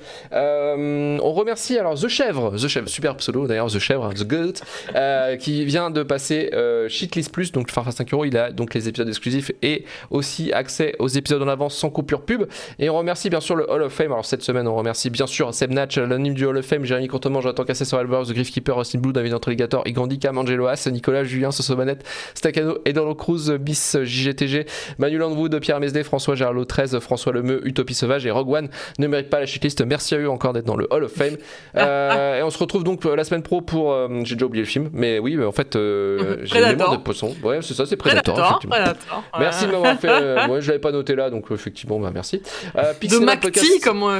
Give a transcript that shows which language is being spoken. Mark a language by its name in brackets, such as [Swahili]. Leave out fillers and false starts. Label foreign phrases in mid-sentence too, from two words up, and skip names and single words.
[French] On remercie alors The Chèvre, super pseudo d'ailleurs, The Chèvre, The Goat, qui vient de passer Shitlist Plus, donc Far 5€, il a donc les épisodes exclusifs et aussi accès aux épisodes en avance sans coupure pub. Et on remercie bien sûr le [English] Hall of Fame. [French] Alors cette semaine on remercie bien sûr Seb Natch, l'anonyme du [English] Hall of Fame, [French] Jérémy Courtement, Jonathan Cassé sur Albers, The Griffkeeper, Austin Blue, David Antreligator, Igandi Cam, Angelo Haas, Nicolas, Julien, Sosomanette, Stacano, Eduardo Cruz, Bis, JGTG, Manu Landwood, Pierre Mesdé, François Gerlot 13, François Lemeu, Utopie Sauvage et Rogue One ne méritent pas la shitlist. Merci à eux encore d'être dans le [English] Hall of Fame. [French] Et on se retrouve donc la semaine pro pour... j'ai déjà oublié le film, mais oui, en fait, j'ai les mémoires de poisson. Ouais, c'est ça, c'est Predator, effectivement. Predator, Merci de m'avoir fait... moi, je l'avais pas noté là, donc effectivement, bah, merci. de Macti, comme